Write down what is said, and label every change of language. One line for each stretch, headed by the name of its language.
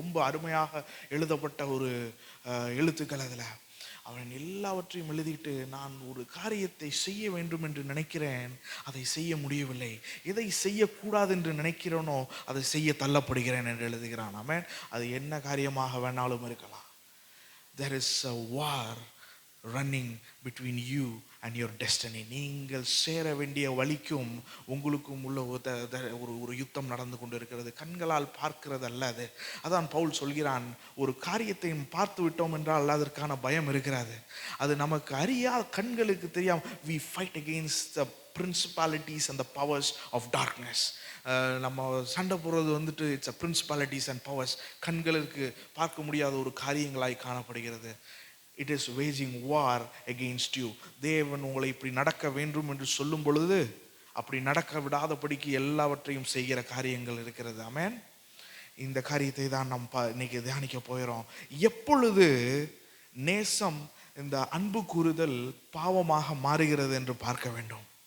Tamil: ரொம்ப அருமையாக எழுதப்பட்ட ஒரு எழுத்துக்கள். அதில் அவன் எல்லாவற்றையும் எழுதிட்டு, நான் ஒரு காரியத்தை செய்ய வேண்டும் என்று நினைக்கிறேன், அதை செய்ய முடியவில்லை. எதை செய்யக்கூடாது என்று நினைக்கிறேனோ அதை செய்ய தள்ளப்படுகிறேன் என்று எழுதுகிறான். ஆமென். அது என்ன காரியமாக வேணாலும் இருக்கலாம்.
English: There is a war running between you and your destiny.
Tamil: நீங்கள் சேர வேண்டிய வழிக்கும் உங்களுக்கும் உள்ள ஒரு யுத்தம் நடந்து கொண்டு இருக்கிறது. கண்களால் பார்க்கிறது அல்ல அது. அதான் பவுல் சொல்கிறான், ஒரு காரியத்தை பார்த்து விட்டோம் என்றால் அதற்கான பயம் இருக்கிறது. அது நமக்கு அறியாத, கண்களுக்கு தெரியாம
English: we fight against the principalities and the powers of darkness.
Tamil: நம்ம சண்டை போடுறது வந்துட்டு it's
English: a principalities and powers.
Tamil: கண்களுக்கு பார்க்க முடியாத ஒரு காரியங்களாய் காணப்படுகிறது.
English: It is waging war against you.
Tamil: தேவன் உங்களை இப்படி நடக்க வேண்டும் என்று சொல்லும் பொழுது அப்படி நடக்க விடாதபடிக்கு எல்லாவற்றையும் செய்கிற காரியங்கள் இருக்கிறது. ஆமென். இந்த காரியத்தை தான் நாம் இன்னைக்கு தியானிக்க போகிறோம். எப்பொழுது நேசம், இந்த அன்பு கூறுதல் பாவமாக மாறுகிறது என்று பார்க்க வேண்டும்.